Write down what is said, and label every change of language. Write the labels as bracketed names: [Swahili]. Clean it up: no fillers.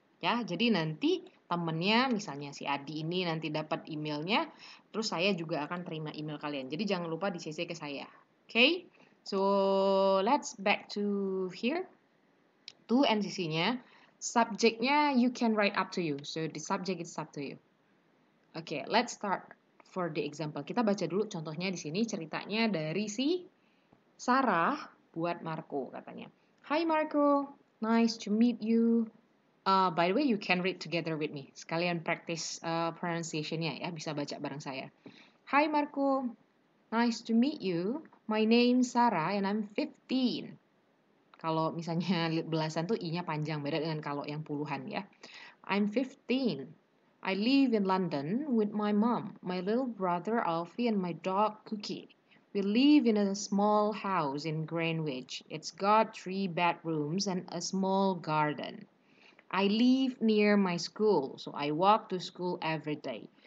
[Indonesian] Ya, jadi nanti temennya misalnya si Adi ini nanti dapat emailnya, terus saya juga akan terima email kalian. Jadi jangan lupa di CC ke saya. [English] Okay, so let's back to here. To NCC-nya, subject-nya you can write up to you. So the subject is up to you. Okay, let's start for the example. [Indonesian] Kita baca dulu contohnya di sini, ceritanya dari si Sarah buat Marco katanya. [English] Hi Marco, nice to meet you. By the way, you can read together with me. [Indonesian] Sekalian practice pronunciation-nya ya, bisa baca bareng saya. [English] Hi Marco, nice to meet you. My name's Sarah and I'm 15. [Indonesian] Kalau misalnya belasan tuh i-nya panjang, beda dengan kalau yang puluhan ya. [English] I'm 15. I live in London with my mom, my little brother Alfie and my dog Cookie. We live in a small house in Greenwich. It's got 3 bedrooms and a small garden. I live near my school, so I walk to school every day.